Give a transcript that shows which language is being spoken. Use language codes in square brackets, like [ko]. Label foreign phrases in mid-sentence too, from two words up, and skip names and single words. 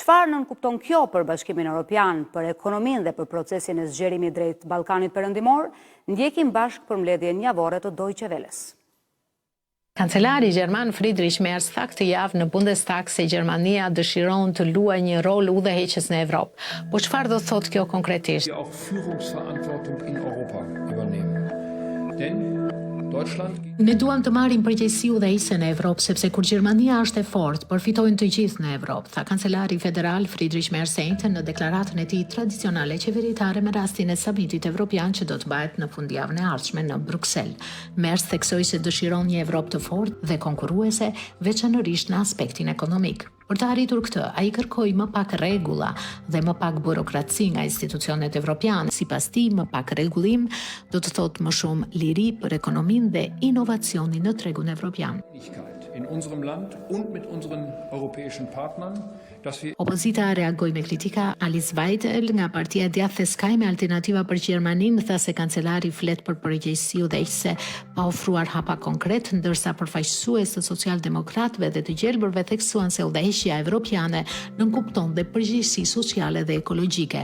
[sq] Çfarë nënkupton kjo për Bashkimin Evropian, për ekonominë dhe për procesin e zgjerimit drejt Ballkanit Perëndimor? Ndjekim bashkë përmbledhjen javore të Deutsche Welles. Kancelari Gjerman Friedrich Merz tha këtë javë në Bundestag se Gjermania dëshiron të luajë një rol udhëheqës në Evropë. Po çfarë do thotë kjo konkretisht? [de] Wir auch Führungsverantwortung in Europa übernehmen. Denn [sq] Ne duam të marrim përgjegjësi udhëheqëse në Evropë sepse kur Gjermania është e fortë, përfitojnë të gjithë në Evropë, tha kancelari federal Friedrich Merz në deklaratën e tij tradicionale qeveritare me rastin e samitit evropian që do të bëhet në fundjavën e ardhshme në Bruksel. Merz theksoi se dëshiron një Evropë të fortë dhe konkurruese, veçanërisht në aspektin ekonomik. Për të arritur këtë, ai kërkoi më pak rregulla dhe më pak burokraci nga institucionet evropiane. Sipas tij, më pak rregullim do të thotë më shumë liri për ekonominë dhe inovacionin në tregun evropian. [de] In unserem Land und mit unseren europäischen Partnern, dass wir [sq] Opozita reagoi me kritika. Alice Weidel nga Partia e Djathtë Sky me Alternativa për Gjermaninë tha se kancelari flet për përgjegjësi udhëheqëse pa ofruar hapa konkret, ndërsa përfaqësues të socialdemokratëve dhe të gjelbërve theksuan se udhëheqja evropiane nënkupton dhe përgjegjësi sociale dhe ekologjike.